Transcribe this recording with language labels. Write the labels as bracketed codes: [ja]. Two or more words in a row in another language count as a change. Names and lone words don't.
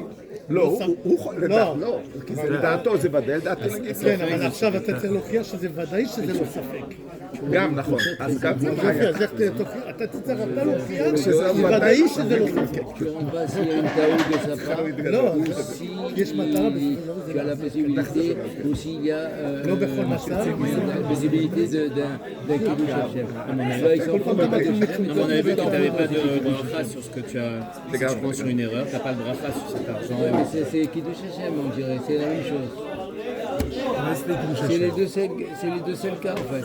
[he] לא, לא, כי לדעתו זה ודאי, לדעתי נגיד. כן, אבל עכשיו אתה צריך להוכיח שזה ודאי שזה לא ספק. גם נכון, אז גם זה בעיה. אז איך תוכיח? אתה צריך להוכיח שזה ודאי שזה לא ספק. לא, יש מטרה [fr] tu as la possibilité aussi, il y a la possibilité d'un [he] קידוש השם. [fr] On avait vu que tu n'avais pas de bracha sur ce que tu as. Si tu prends sur une erreur, tu n'as pas de bracha sur cet argent. Mais c'est [he] קידוש השם, [fr] on dirait, c'est la même chose. C'est les deux seuls cas en fait.